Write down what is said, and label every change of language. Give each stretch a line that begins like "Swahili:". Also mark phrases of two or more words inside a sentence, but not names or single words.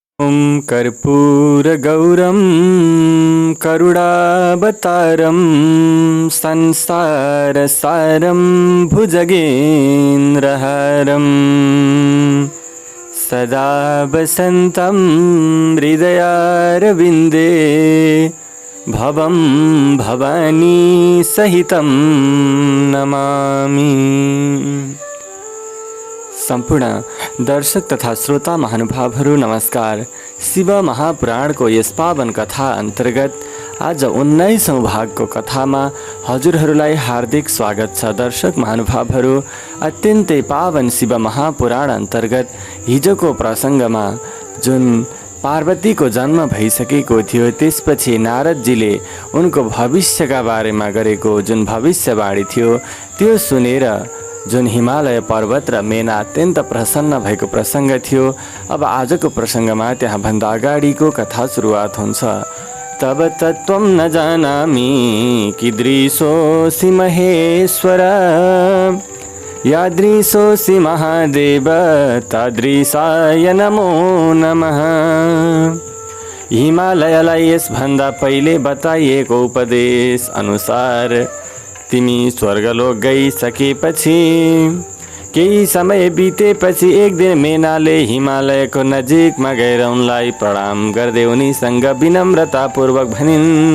Sanskrit: ॐ कर्पूरगौरं करुणावतारं संसारसारं भुजगेन्द्रहारं सदा वसन्तं हृदयारविन्दे भवं भवानी सहितं नमामि।
Nepali: सम्पूर्ण दर्शक तथा श्रोता महानुभावहरू नमस्कार। शिव महापुराण को यस पावन कथा अन्तर्गत आज 19औं भागको कथामा हजुरहरूलाई हार्दिक स्वागत छ। दर्शक महानुभावहरू, अत्यन्तै पावन शिव महापुराण अन्तर्गत हिजोको प्रसङ्गमा जुन पार्वतीको जन्म भइसकेको थियो, त्यसपछि नारदजीले उनको भविष्यका बारेमा गरेको जुन भविष्यवाणी थियो त्यो सुनेर जुन हिमालय पर्वत र मेना अत्यन्त प्रसन्न भएको प्रसङ्ग थियो। अब आजको प्रसङ्गमा त्यहाँभन्दा अगाडिको कथा सुरुवात हुन्छ।
Sanskrit: तब तत्त्वं न जानामि कीदृशोऽसि महेश्वर, यादृशोऽसि महादेव तादृशाय नमो नमः।
Nepali: हिमालयलाई यसभन्दा पहिले बताइएको उपदेश अनुसार तिमी स्वर्गलोक गइसकेपछि केही समय बितेपछि एक दिन मेनाले हिमालयको नजिकमा गएर उनलाई प्रणाम गर्दै उनीसँग विनम्रतापूर्वक भनिन्,